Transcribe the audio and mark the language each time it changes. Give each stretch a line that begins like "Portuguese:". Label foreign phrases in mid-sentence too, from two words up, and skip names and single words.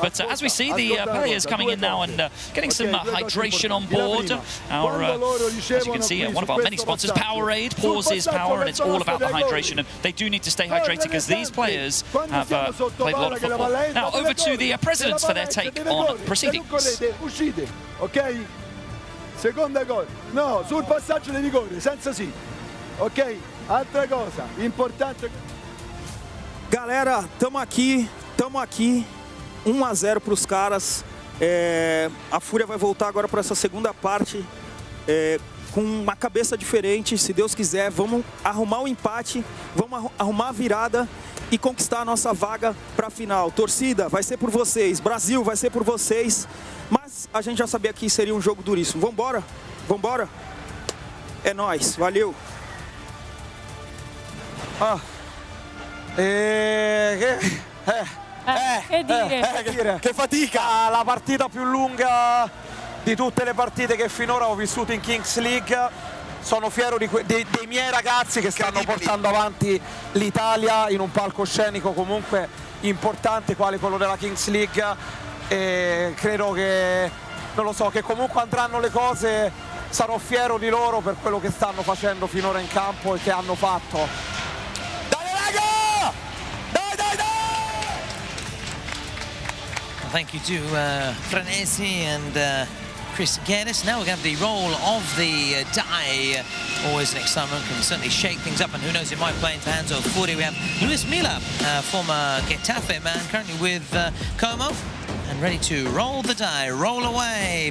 English: But as we see, the players coming in now and getting some hydration on board. As you can see, one of our many sponsors, Powerade, pauses power, and it's all about the hydration. And they do need to stay hydrated because these players have played a lot of football. Now, over to the presidents for their take on proceedings.
Italian: Ok? Seconda cosa. No, sul passaggio di rigore, senza sì. Ok? Altra cosa, importante.
Portuguese: Galera, tamo aqui. 1-0 para os caras. A Fúria vai voltar agora para essa segunda parte com uma cabeça diferente. Se Deus quiser, vamos arrumar o empate, vamos arrumar a virada e conquistar a nossa vaga para a final. Torcida, vai ser por vocês. Brasil, vai ser por vocês. Mas a gente já sabia que seria um jogo duríssimo. Vambora, vambora. É nóis, valeu.
Italian: Che fatica! La partita più lunga di tutte le partite che finora ho vissuto in Kings League. Sono fiero dei miei ragazzi che stanno portando avanti l'Italia in un palcoscenico comunque importante quale quello della Kings League, e credo che, non lo so, che comunque andranno le cose. Sarò fiero di loro per quello che stanno facendo finora in campo e che hanno fatto. Dai raga! Dai dai dai!
English: Well, thank you to Frenesi and Chris Geddes. Now we're going to have the role of the die. Always an excitement, can certainly shake things up, and who knows, it might play into hands of Fury. We have Luis Milla, former Getafe man, currently with Como, and ready to roll the die, roll away.